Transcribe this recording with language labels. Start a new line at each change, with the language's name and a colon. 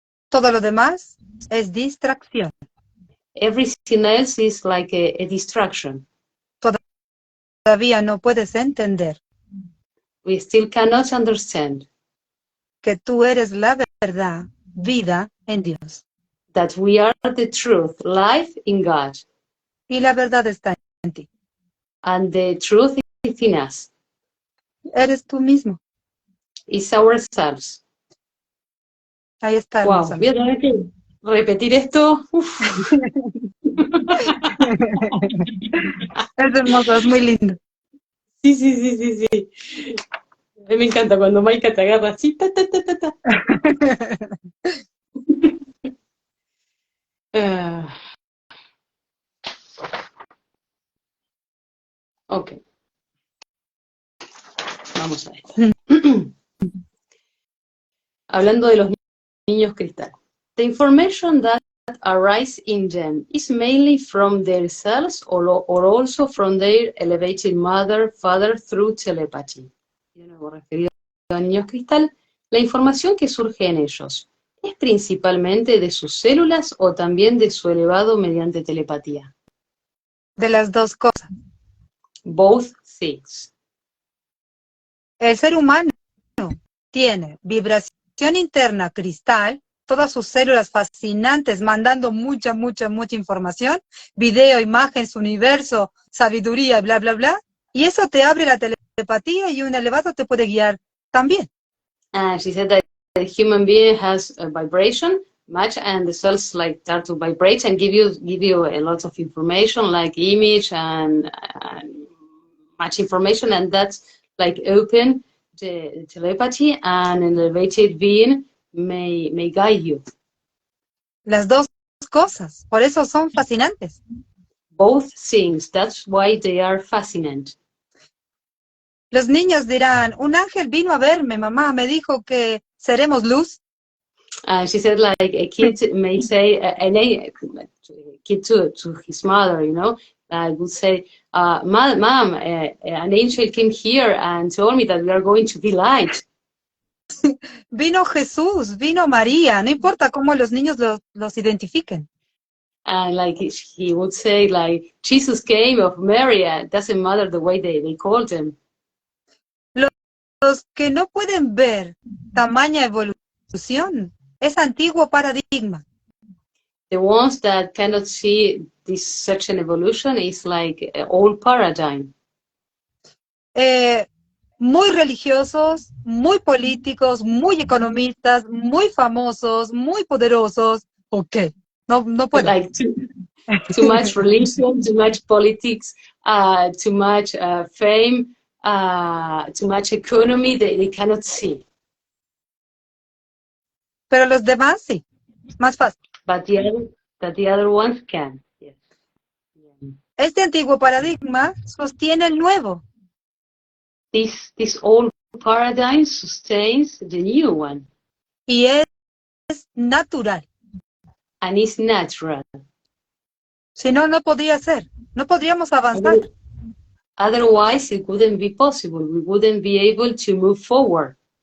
Spanish: Todo lo demás es distracción.
English: Everything else is like a distraction.
Spanish: Todavía no puedes entender.
English: We still cannot understand.
Spanish: que tú eres la verdad, vida en Dios.
English: That we are the truth, life in God.
Spanish: Y la verdad está en ti.
English: And the truth is in us.
Spanish: Eres tú mismo.
English: It's ourselves.
Spanish: Ahí está, Wow, voy a hermosamente. tener que repetir esto. Es hermoso, es muy lindo. Sí, sí, sí, sí, sí. A mí me encanta cuando Maika te agarra así, ta, ta, ta, ta, ta. Ok, vamos a esto. Hablando de los niños cristal.
English: The information that arises in them is mainly from their cells or also from their elevated mother, father through telepathy.
Spanish: De nuevo, referido a niños cristal, la información que surge en ellos, ¿es principalmente de sus células o también de su elevado mediante telepatía? De las dos cosas.
English: Both things.
Spanish: El ser humano tiene vibración interna cristal, todas sus células fascinantes mandando mucha, mucha, mucha información, video, imágenes, universo, sabiduría, bla, bla, bla, y eso te abre la telepatía y un elevado te puede guiar también.
English: She said that the human being has a vibration much, and the cells like start to vibrate and give you a lot of information like image and much information, and that's like open the telepathy, and an elevated being may guide you.
Spanish: Las dos cosas, por eso son fascinantes.
English: Both things, that's why they are fascinating.
Spanish: Los niños dirán, un ángel vino a verme, mamá, me dijo que seremos luz.
English: She said, like a kid may say, a kid to his mother, you know, would say, Mom, an angel came here and told me that we are going to be light.
Spanish: Vino Jesús, vino María, no importa cómo los niños los identifiquen.
English: And like he would say, like, Jesus came of Mary, it doesn't matter the way they called him.
Spanish: Los que no pueden ver tamaña evolución es antiguo paradigma.
English: The ones that cannot see this such an evolution is like an old paradigm.
Spanish: Muy religiosos, muy políticos, muy economistas, muy famosos, muy poderosos. Ok, no puedo.
English: Like too much religion, too much politics, too much fame, too much economy, they cannot see.
Spanish: Pero los demás sí, más fácil.
English: But the other ones can. Yes.
Spanish: Este antiguo paradigma sostiene el nuevo.
English: This old paradigm sustains the new one.
Spanish: Y es natural.
English: And it's natural.
Spanish: Si no, no podría ser. No podríamos avanzar.
English: Otherwise, it wouldn't be possible. We wouldn't be able to move forward.